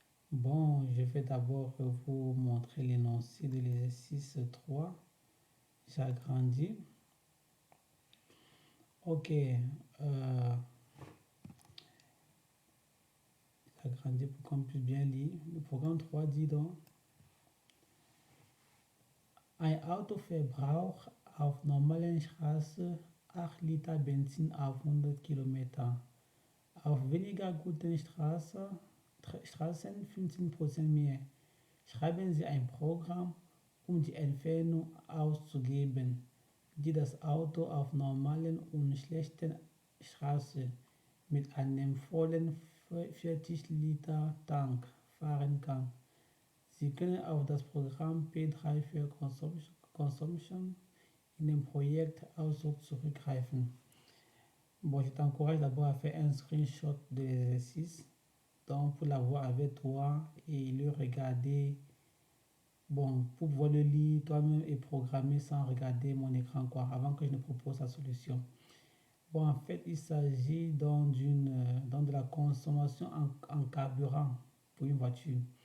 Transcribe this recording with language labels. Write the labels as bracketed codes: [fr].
[fr] Bon, je vais d'abord vous montrer l'énoncé de l'exercice 3. J'agrandis. Ok, j'agrandis pour qu'on puisse bien lire. Le programme 3 dit donc: [de] Ein Autoverbrauch auf normalen Straße 8 Liter Benzin auf 100 Kilometer. Auf weniger guten Straßen 15% mehr. Schreiben Sie ein Programm, die Entfernung auszugeben, die das Auto auf normalen und schlechten Straßen mit einem vollen 40 Liter Tank fahren kann. Sie können auf das Programm P3 für Consumption in dem Projekt Ausdruck zurückgreifen. [fr] Bon, je t'encourage d'abord à faire un screenshot de l'exercice, donc pour l'avoir avec toi et le regarder. Bon, pour pouvoir le lire toi-même et programmer sans regarder mon écran, quoi, avant que je ne propose la solution. Bon, en fait, il s'agit dans de la consommation en carburant pour une voiture.